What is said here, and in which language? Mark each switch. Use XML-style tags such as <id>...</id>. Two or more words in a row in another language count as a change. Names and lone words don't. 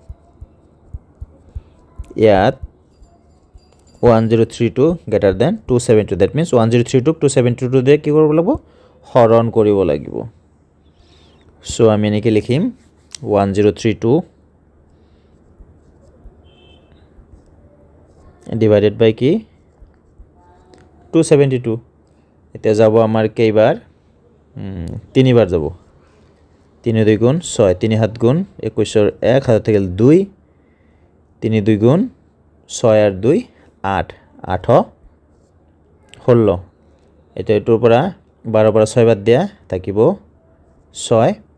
<as>ইয়াত 1032</as> <en>greater than 272 that means</en> <as>1032 272 দিয়ে কি কৰিব লাগিব হৰণ কৰিব লাগিব সো আমি এনেকৈ লিখিম 1032</as> <en>divided by</en> <as>কি 272 এতিয়া যাব আমাৰ কেইবাৰ তিনিবাৰ যাব 3 2 গুণ 6 3 7 গুণ 21 ৰ 1 হাতত থাকিল 2 3 2 গুণ 6 আর 2 8 8 16 এটা এটোৰ পৰা 12 পৰা 6 বাদ দিয়া থাকিব 6</as>